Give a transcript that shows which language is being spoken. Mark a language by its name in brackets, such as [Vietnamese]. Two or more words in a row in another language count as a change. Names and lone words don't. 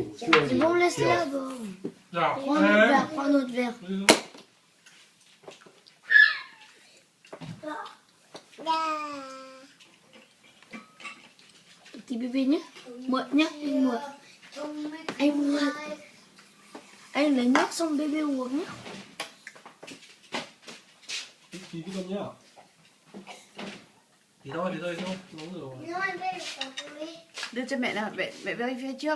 [French] C'est bon, laisse là-bas. Prends un autre verre. Petit bébé nhé. [Vietnamese] Moi, anh mua. Anh lấy nước xong bébé uống nhé. Tí cái con nhá. Thì thôi, uống rồi. Đưa cho mẹ nào, mẹ về phía trước.